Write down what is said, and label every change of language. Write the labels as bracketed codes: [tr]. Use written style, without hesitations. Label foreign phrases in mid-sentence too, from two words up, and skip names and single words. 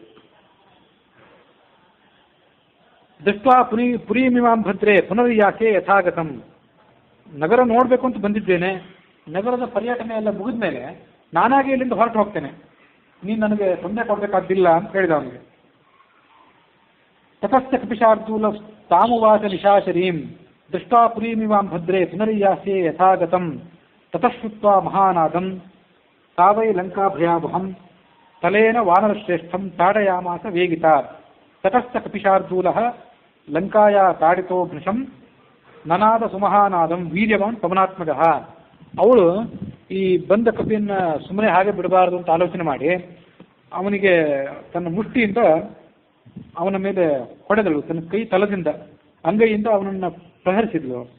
[sa] ದೃಷ್ಟ್ವಾ ಪುರೀಮಿಮಾಂ ಭದ್ರೇ ಪುನರ್ಯಾಸೆ ಯಥಾಗತಂ. [kn] ನಗರ ನೋಡಬೇಕು ಅಂತ ಬಂದಿದ್ದೇನೆ, ನಗರದ ಪರ್ಯಟನೆ ಎಲ್ಲ ಮುಗಿದ ಮೇಲೆ ನಾನಾಗಿ ಇಲ್ಲಿಂದ ಹೊರಟು ಹೋಗ್ತೇನೆ, ನೀನು ನನಗೆ ತೊಂದರೆ ಕೊಡಬೇಕಾದ್ದಿಲ್ಲ ಅಂತ ಹೇಳಿದ ಅವನಿಗೆ. [sa] ತತಶ್ಚ ಕಪಿಶಾರ್ದೂಲ ತಾಮುವಾಚ ನಿಶಾಚರೀಂ ದೃಷ್ಟ್ವಾ ಪುರೀಮಿಮಾಂ ಭದ್ರೇ ಪುನರ್ಯಾಸೆ ಯಥಾಗತಂ ತತಶ್ರುತ್ವಾ ಮಹಾನಾದಂ ತಾವೈ ಲಂಕಾಭಯಾವಹಂ ತಲೇನ ವಾನರಶ್ರೇಷ್ಠಂ ತಾಡಯಾಮಾಸ ವೇಗಿತಾ. ತತಶ್ಚ ಕಪಿಶಾರ್ದೂಲಃ ಲಂಕಾಯಾ ತಾಡಿತೋ ಭೃಶಂ ನನಾದ ಸುಮಹಾನಾದಂ ವೀರ್ಯವಾನ್ ಪವನಾತ್ಮಕಃ. [kn] ಅವಳು ಈ ಬಂದ ಕಪಿಯನ್ನ ಸುಮ್ಮನೆ ಹಾಗೆ ಬಿಡಬಾರದು ಅಂತ ಆಲೋಚನೆ ಮಾಡಿ ಅವನಿಗೆ ತನ್ನ ಮುಷ್ಟಿಯಿಂದ ಅವನ ಮೇಲೆ ಹೊಡೆದಳು, ತನ್ನ ಕೈ ತಲದಿಂದ ಅಂಗೈಯಿಂದ ಅವನನ್ನು ಪ್ರಹರಿಸಿದ್ಲು.